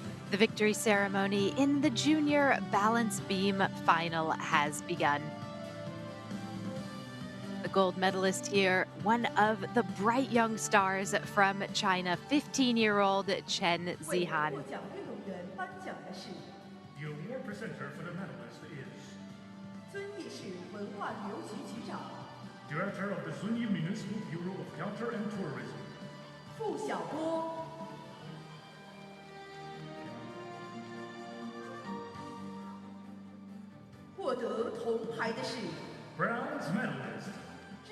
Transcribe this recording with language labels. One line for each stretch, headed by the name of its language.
English: The victory ceremony in the junior balance beam final has begun. The gold medalist here, one of the bright young stars from China, 15-year-old Chen
Chinese: 为
English: Zihan.
Chinese: 获奖运动员颁奖的是
English: The award presenter for the medalist is
Chinese: 遵义市文化旅游局局长
English: Director of the Zunyi Municipal Bureau of Culture and Tourism,
Chinese: 傅晓波。获得铜牌的是
English: bronze medalist,